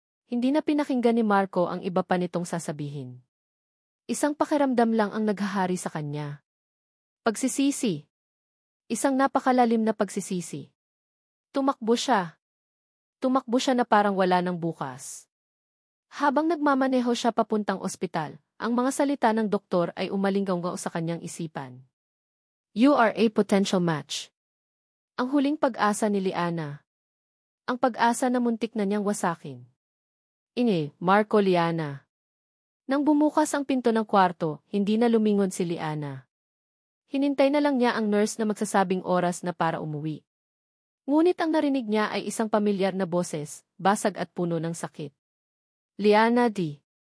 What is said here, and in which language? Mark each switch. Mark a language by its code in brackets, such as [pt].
[tl] Hindi na pinakinggan ni Marco ang iba pa nitong sasabihin. Isang pakiramdam lang ang naghahari sa kanya. Pagsisisi. Isang napakalalim na pagsisisi. Tumakbo siya. Tumakbo siya na parang wala ng bukas. Habang nagmamaneho siya papuntang ospital, ang mga salita ng doktor ay umalinggaw sa kanyang isipan. [en] You are a potential match. [tl] Ang huling pag-asa ni Liana. Ang pag-asa na muntik na niyang wasakin. Marco Liana. Nang bumukas ang pinto ng kwarto, hindi na lumingon si Liana. Hinintay na lang niya ang nurse na magsasabing oras na para umuwi. Ngunit ang narinig niya ay isang pamilyar na boses, basag at puno ng sakit. Liana D.